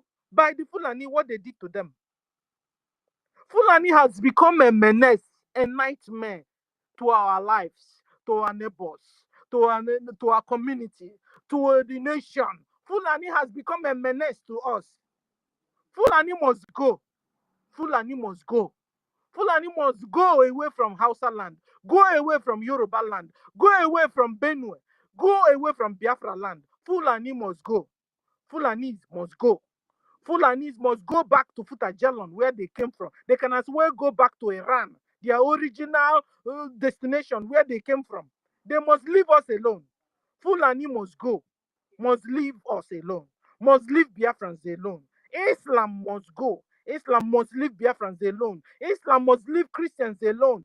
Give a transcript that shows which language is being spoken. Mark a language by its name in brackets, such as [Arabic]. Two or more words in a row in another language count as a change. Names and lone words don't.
[English] By the Fulani, what they did to them. Fulani has become a menace, a nightmare to our lives, to our neighbors, to our community, to the nation. Fulani has become a menace to us. Fulani must go. Fulani must go. Fulani must go away from Hausa land, go away from Yoruba land, go away from Benue, go away from Biafra land. Fulani must go. Fulanis must go. Fulanis must go back to Futajalon, where they came from. They can as well go back to Iran, their original destination, where they came from. They must leave us alone. Fulani must go, must leave us alone, must leave Biafrans alone. Islam must go. Islam must leave Biafrans alone. Islam must leave Christians alone.